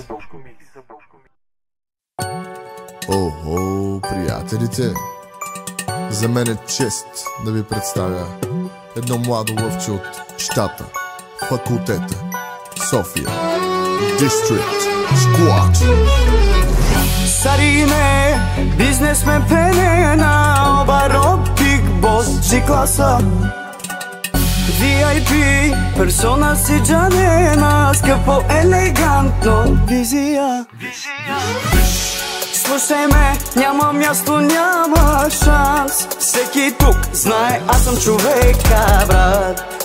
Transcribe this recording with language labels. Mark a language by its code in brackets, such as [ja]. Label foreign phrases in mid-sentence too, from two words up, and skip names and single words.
[bg] Ого, приятелите! За мен е чест да ви представя едно младо лъвче от щата, факултета, София, District Squad. [rom] Sarine, biznesmen penena, obaro [en] big boss [rom] G-klasa VIP, persona si джанена, [bg] скъпо елегантно, визия. Слушай ме, няма място, няма шанс. Всеки тук знае, аз съм човека, брат.